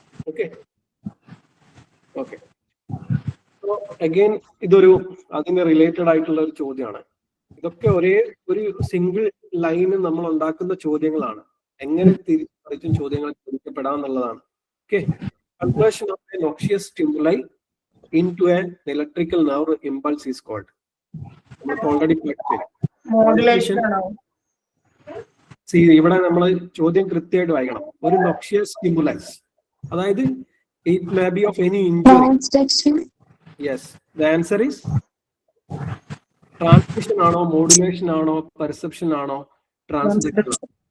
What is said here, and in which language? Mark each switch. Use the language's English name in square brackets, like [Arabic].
[Malayalam] Okay okay. So again ഇതൊരു അതിന് related ആയിട്ടുള്ള ഒരു ചോദ്യമാണ്. ഇതൊക്കെ ഒരേ ഒരു സിംഗിൾ ലൈന് നമ്മൾ ഉണ്ടാക്കുന്ന ചോദ്യങ്ങളാണ്. എങ്ങനെ തിരിച്ചും ചോദ്യങ്ങൾ ചോദിക്കപ്പെടാന്നുള്ളതാണ്. [English] Okay, conversion of a noxious stimuli into an electrical nerve impulse is called. [Malayalam] നമുക്ക് ഓൾറെഡി [English] Modulation. [Malayalam] ഇവിടെ നമ്മൾ ചോദ്യം കൃത്യമായിട്ട് വായിക്കണം. ഒരു നോക്ഷിയസ് സ്റ്റിമുലസ്, അതായത് [English] It may be of any injury. Transduction. Yes, the answer is transmission ആണോ, modulation ആണോ, perception ആണോ? Transduction.